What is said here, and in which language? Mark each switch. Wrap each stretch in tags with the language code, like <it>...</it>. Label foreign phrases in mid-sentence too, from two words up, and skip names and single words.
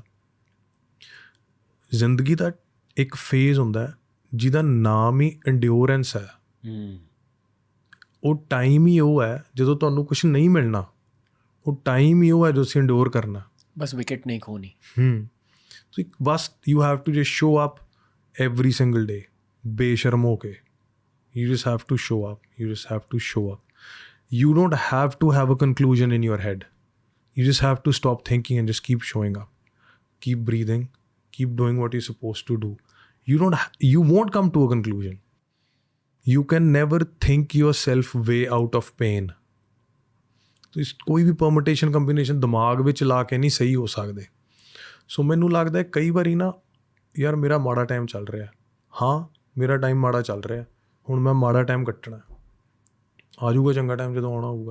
<pa>ਜ਼ਿੰਦਗੀ ਦਾ ਇੱਕ ਫੇਜ਼ ਹੁੰਦਾ ਜਿਹਦਾ ਨਾਮ ਹੀ ਐਂਡਿਓਰੈਂਸ ਹੈ। ਉਹ ਟਾਈਮ ਹੀ ਉਹ ਹੈ ਜਦੋਂ ਤੁਹਾਨੂੰ ਕੁਛ ਨਹੀਂ ਮਿਲਣਾ, ਉਹ ਟਾਈਮ ਹੀ ਉਹ ਹੈ ਜੋ ਤੁਸੀਂ ਐਂਡਿਓਰ ਕਰਨਾ। ਬਸ ਵਿਕਟ ਨਹੀਂ ਖੋਣੀ।</pa> <en>ਬਸ you have to just show up every single day,</en> <pa>ਬੇਸ਼ਰਮ ਹੋ ਕੇ।</pa> <en>You just have to show up. You just have to show up. You don't have to have a conclusion in your head. You just have to stop thinking and just keep showing up. Keep breathing. Keep doing what you're supposed to do. You won't come to a conclusion. You can never think yourself way out of pain.</en> <pa>ਕੋਈ ਵੀ</pa> <en>permutation combination</en> <pa>ਦਿਮਾਗ ਵਿੱਚ ਲਾ ਕੇ ਨਹੀਂ ਸਹੀ ਹੋ ਸਕਦੇ। ਸੋ ਮੈਨੂੰ ਲੱਗਦਾ ਕਈ ਵਾਰੀ ਨਾ ਯਾਰ ਮੇਰਾ ਮਾੜਾ ਟਾਈਮ ਚੱਲ ਰਿਹਾ, ਹਾਂ ਮੇਰਾ ਟਾਈਮ ਮਾੜਾ ਚੱਲ ਰਿਹਾ, ਹੁਣ ਮੈਂ ਮਾੜਾ ਟਾਈਮ ਕੱਟਣਾ, ਆ ਜਾਊਗਾ ਚੰਗਾ ਟਾਈਮ ਜਦੋਂ ਆਉਣਾ ਹੋਊਗਾ।</pa>